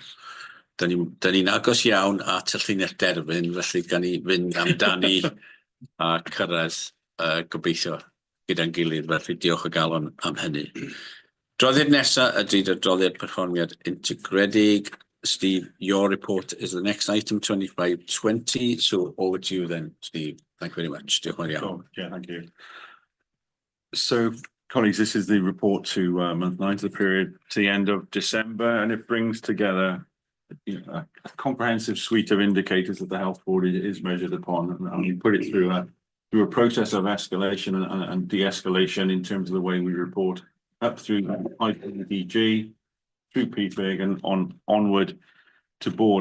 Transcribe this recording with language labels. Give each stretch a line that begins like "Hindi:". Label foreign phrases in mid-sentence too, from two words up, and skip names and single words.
Welsh: Da ni'n agos iawn at y llinell derfyn, felly gan ni fynd amdani a cyrraedd gobeithio gyda'n gilydd, felly diolch o galon am hynny. Droddiad nesaf ydy'r adroddiad perfformiad integredig.
English: Steve, your report is the next item, 2520. So over to you then, Steve. Thank you very much.
Welsh: Diolch yn iawn.
English: Yeah, thank you. So, colleagues, this is the report to month 9 to the period to the end of December, and it brings together a comprehensive suite of indicators that the health board is measured upon, and we put it through a process of escalation and de-escalation in terms of the way we report up through IPDG, through PFIG and onward to board.